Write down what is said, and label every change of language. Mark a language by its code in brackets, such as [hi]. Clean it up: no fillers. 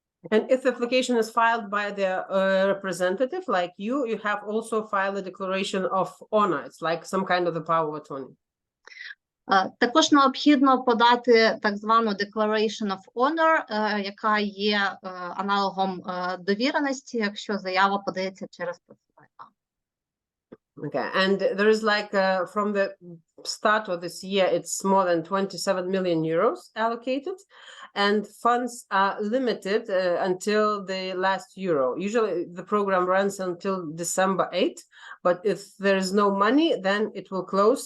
[en] And if the application is filed by the representative like you have also filed a declaration of honor. It's like some kind of the power of attorney. [uk] Також необхідно подати так звану Declaration of Honor, яка є аналогом довіреності, якщо заява подається через представника. [en] Okay, and there is like from the start of this year, it's more than 27 million euros allocated, and funds are limited until the last euro. Usually the program runs until December 8th, but if there is no money, then it will close.